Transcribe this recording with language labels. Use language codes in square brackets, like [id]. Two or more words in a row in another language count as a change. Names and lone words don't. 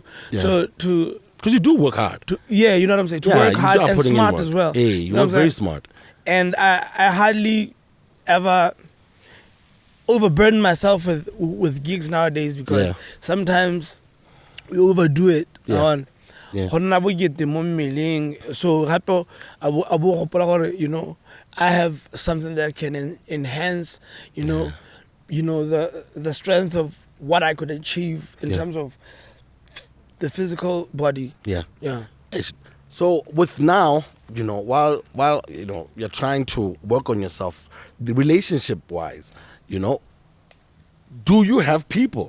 [en] Because you do work hard. yeah, you know what I'm saying, to work you hard are and putting in smart work. as well. Hey, you know work what I'm very saying? smart. And I hardly ever overburden myself with gigs nowadays, because Yeah. sometimes we overdo it Yeah. on Yeah. [tn] go nna bo kete mo mmeleng. So gape a bo gopola gore, [en] I have something that can enhance, the strength of what I could achieve in terms of the physical body. Yeah. Yeah. So with now, while you're trying to work on yourself, the relationship wise, do you have people?